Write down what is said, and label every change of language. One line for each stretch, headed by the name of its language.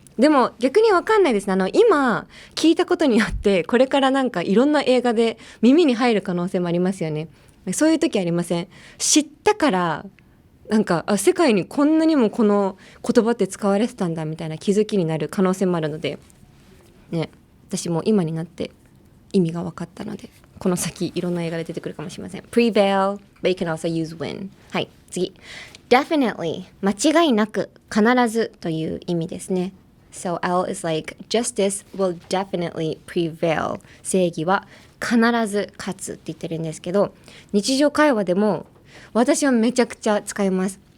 Japanese: でも逆に分かんないですね。今聞いたことによってこれからなんかいろんな映画で耳に入る可能性もありますよね。そういう時ありません？知ったからなんか世界にこんなにもこの言葉って使われてたんだみたいな気づきになる可能性もあるのでね、私も今になって意味が分かったのでこの先いろんな映画で出てくるかもしれません。
English: prevail but you can also use win。
Japanese: はい、次 definitely 間違いなく必ずという意味ですね。
English: So L is like justice will definitely prevail
Japanese: 正義は必ず勝つって言ってるんですけど、日常会話でも私はめちゃくちゃ使います。